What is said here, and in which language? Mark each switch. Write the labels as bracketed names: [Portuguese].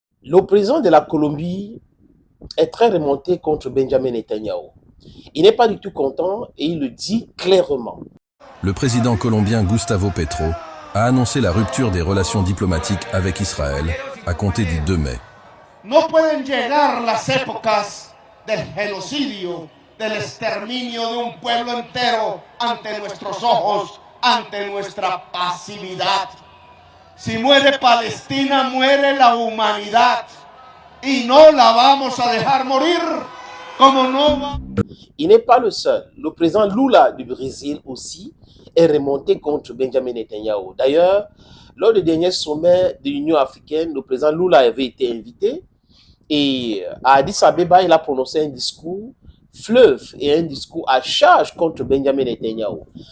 [French] Le président de la Colombie est très remonté contre Benjamin Netanyahu. Il n'est pas du tout content et il le dit clairement. Le président colombien Gustavo Petro a annoncé la rupture des relations diplomatiques avec Israël à compter du 2 mai. [Spanish] No pueden llegar las épocas del genocidio, del exterminio de un pueblo entero ante nuestros ojos, ante nuestra pasividad. Si muere Palestina, muere la humanidad y no la vamos a dejar morir como no va. [French] Il n'est pas le seul. Le président Lula du Brésil aussi est remonté contre Benjamin Netanyahu. D'ailleurs, lors du dernier sommet de l'Union africaine, le président Lula avait été invité et à Addis Abeba, il a prononcé un discours fleuve et un discours à charge contre Benjamin Netanyahu.